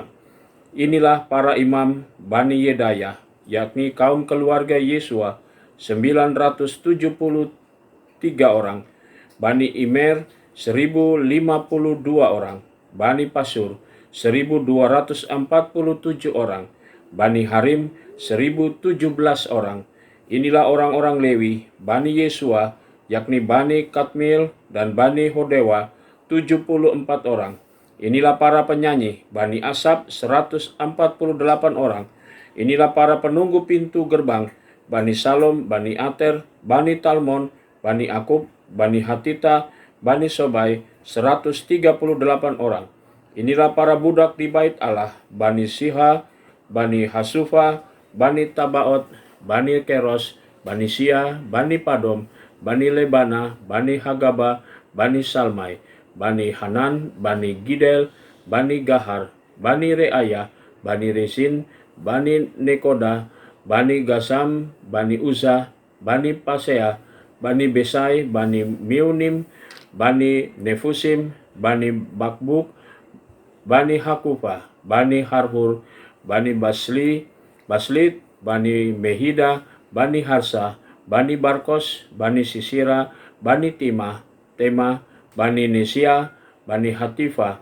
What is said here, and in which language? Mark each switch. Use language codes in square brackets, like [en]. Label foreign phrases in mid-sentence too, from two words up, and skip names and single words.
[id] Inilah para imam Bani Yedaya, yakni kaum keluarga Yesua 973 orang, Bani Imer 1052 orang, Bani Pasur 1247 orang, Bani Harim 1017 orang. Inilah orang-orang Lewi, Bani Yesua, yakni Bani Kadmiel dan Bani Hodewa 74 orang. Inilah para penyanyi, Bani Asap 148 orang. Inilah para penunggu pintu gerbang, Bani Salom, Bani Ater, Bani Talmon, Bani Akub, Bani Hatita, Bani Sobai 138 orang. Inilah para budak di bait Allah, Bani Siha, Bani Hasufa, Bani Tabaot, Bani Keros, Bani Sia, Bani Padom, Bani Lebana, Bani Hagaba, Bani Salmai, Bani Hanan, Bani Gidel, Bani Gahar, Bani Reaya, Bani Resin, Bani Nekoda, Bani Gasam, Bani Uza, Bani Pasea, Bani Besai, Bani Miunim, Bani Nefusim, Bani Bakbuk, Bani Hakufa, Bani Harhur, Bani Baslit, Bani Mehida, Bani Harsa, Bani Barkos, Bani Sisira, Bani Tema, Bani Nesia, Bani Hatifa.